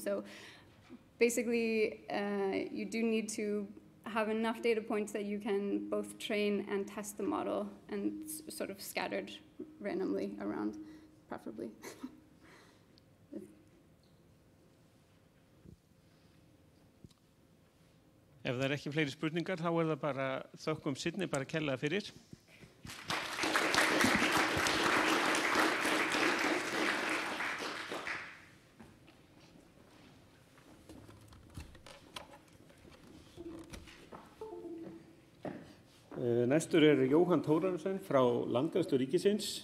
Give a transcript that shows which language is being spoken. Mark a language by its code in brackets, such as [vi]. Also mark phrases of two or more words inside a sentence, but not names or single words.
[en] So basically, you do need to have enough data points that you can both train and test the model and sort of scattered randomly around, preferably. [is] Ef það ekki fleiri spurningar þá það bara þökkum Sydney bara kærlega fyrir. Næstur Jóhann Thórarinsson frá Landgræðslu ríkisins.